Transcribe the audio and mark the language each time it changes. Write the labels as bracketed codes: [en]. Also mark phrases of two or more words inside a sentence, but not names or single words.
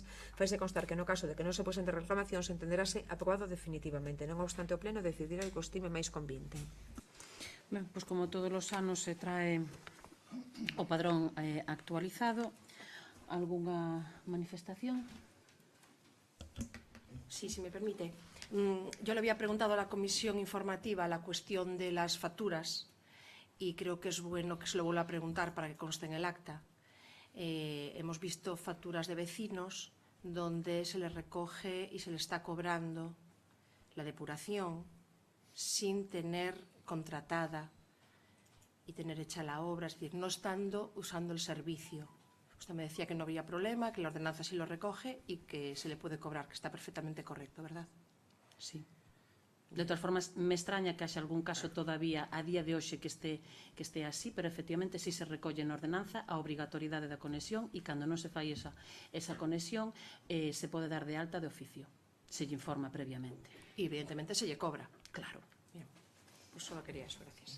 [gl] Faise constar que no caso de que non se presente reclamación se entenderase aprobado definitivamente. Non obstante, o Pleno decidirá o que o estime máis convinte. Ben, pois como todos os anos se trae o padrón actualizado, algunha manifestación? [es] Sí, si me permite. Yo le había preguntado a la comisión informativa la cuestión de las facturas y creo que es bueno que se lo vuelva a preguntar para que conste en el acta. Hemos visto facturas de vecinos donde se les recoge y se les está cobrando la depuración sin tener contratada y tener hecha la obra, es decir, no estando usando el servicio. Usted me decía que no había problema, que la ordenanza sí lo recoge y que se le puede cobrar, que está perfectamente correcto, ¿verdad? [gl] Sí. [es] De todas formas, me extraña que [gl] haxe algún caso todavía a día de hoxe que este así, pero efectivamente si se recolle na ordenanza a obrigatoriedade da conexión e cando non se fai esa conexión se pode dar de alta de oficio, se lle informa previamente. Y evidentemente se lle cobra. [es] Claro. Bien. Pues solo quería eso, gracias.